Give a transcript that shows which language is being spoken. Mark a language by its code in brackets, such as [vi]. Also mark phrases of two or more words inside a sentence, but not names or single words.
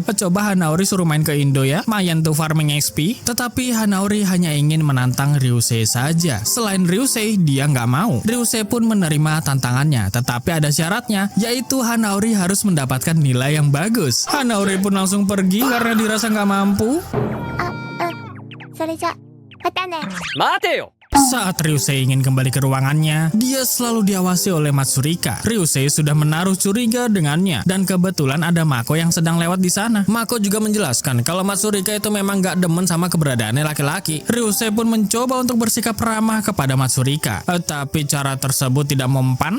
[id] Coba Hanaori suruh main ke Indo ya, mayan tuh [en] farming XP. [id] Tetapi Hanaori hanya ingin menantang Ryusei saja. Selain Ryusei, dia nggak mau. Ryusei pun menerima tantangannya, tetapi ada syaratnya, yaitu Hanaori harus mendapatkan nilai yang bagus. Hanaori pun langsung pergi karena dirasa nggak mampu. [ja] それじゃ、またね。待てよ。 [id] Saat Ryusei ingin kembali ke ruangannya, dia selalu diawasi oleh Matsurika. Ryusei sudah menaruh curiga dengannya, dan kebetulan ada Mako yang sedang lewat di sana. Mako juga menjelaskan kalau Matsurika itu memang gak demen sama keberadaannya laki-laki. Ryusei pun mencoba untuk bersikap ramah kepada Matsurika, tapi cara tersebut tidak mempan.